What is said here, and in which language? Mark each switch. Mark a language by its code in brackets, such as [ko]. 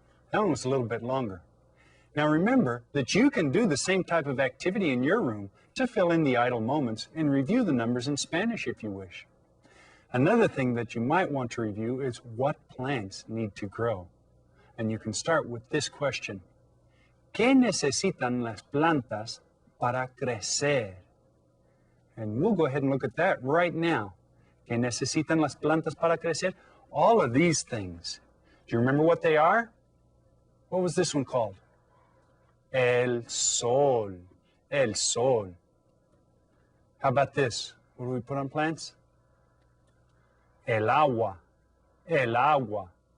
[en] That one was a little bit longer. Now remember that you can do the same type of activity in your room to fill in the idle moments and review the numbers in Spanish if you wish. Another thing that you might want to review is what plants need to grow. And you can start with this question. [es] ¿Qué necesitan las plantas para crecer? [en] And we'll go ahead and look at that right now. [es] ¿Qué necesitan las plantas para crecer? [en] All of these things. Do you remember what they are? What was this one called? [es] El sol. El sol. [en] How about this? What do we put on plants? [es] El agua. El agua.